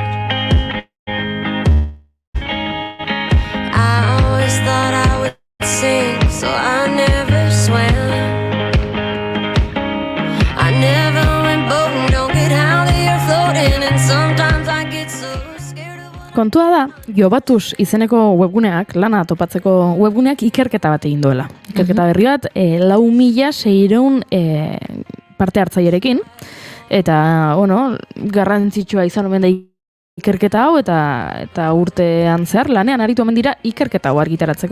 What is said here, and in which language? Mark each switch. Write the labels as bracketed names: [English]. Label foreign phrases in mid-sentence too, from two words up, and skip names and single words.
[English] Thought I would sing, so I never swam. I never went boating, don't get how they are floating, and sometimes I get so scared of... [Basque] Kontua da, Jobatuz izeneko webguneak, lana topatzeko webguneak ikerketa bat egin duela. Ikerketa berri bat, 4.600 parte hartzailerekin, eta, garrantzitsua izan omen da ikerketa hau eta urtean zehar lanean aritu omen dira ikerketa hau argitaratzeko.